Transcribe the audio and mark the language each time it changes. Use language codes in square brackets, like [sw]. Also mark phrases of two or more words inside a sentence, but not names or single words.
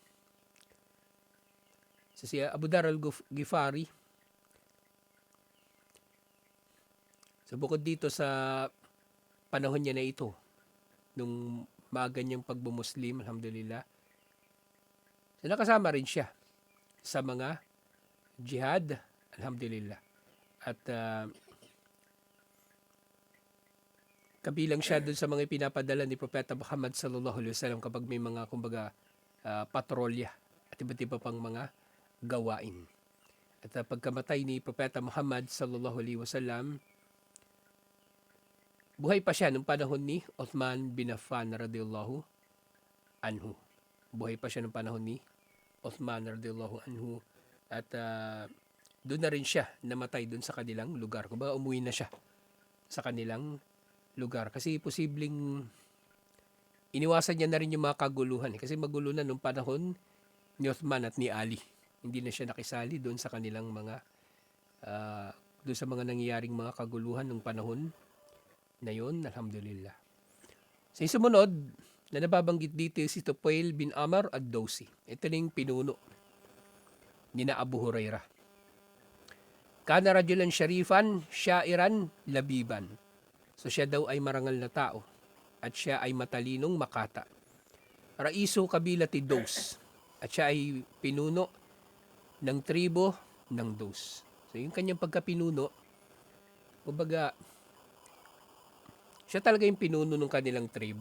[tl] So si Abu Dar al-Ghifari, so bukod dito sa panahon niya na ito, nung maaga niyang pagbumuslim, alhamdulillah, so nakasama rin siya sa mga jihad, alhamdulillah. At Kabilang siya dun sa mga ipinapadala ni Propeta Muhammad [ar] صلى الله عليه وسلم [tl] kapag may mga kumbaga patrolya at iba't iba pang mga gawain. At pagkamatay ni Propeta Muhammad [ar] صلى الله عليه وسلم, [tl] buhay pa siya nung panahon ni Uthman bin Affan [ar] رضي الله عنه. [tl] Buhay pa siya nung panahon ni Uthman [ar] رضي الله عنه [tl] at doon na rin siya namatay doon sa kanilang lugar. Kumbaga umuwi na siya sa kanilang lugar kasi posibleng iniwasan niya na rin yung mga kaguluhan kasi magulo na nung panahon ni Uthman at ni Ali. Hindi na siya nakisali doon sa kanilang mga doon sa mga nangyayaring mga kaguluhan nung panahon na yun, alhamdulillah. Sa sumunod na nababanggit dito si Tufail bin Amr ad-Dawsi. Ito na yung pinuno ni na Abu Hurairah. [ar] كان رجلا شريفا، شاعرا، لبيبا. [tl] So siya daw ay marangal na tao at siya ay matalinong makata. [ar] رئيس قبيلة دوس [tl] at siya ay pinuno ng tribo ng Daws. So yung kanyang pagkapinuno, kumbaga, siya talaga yung pinuno ng kanilang tribo.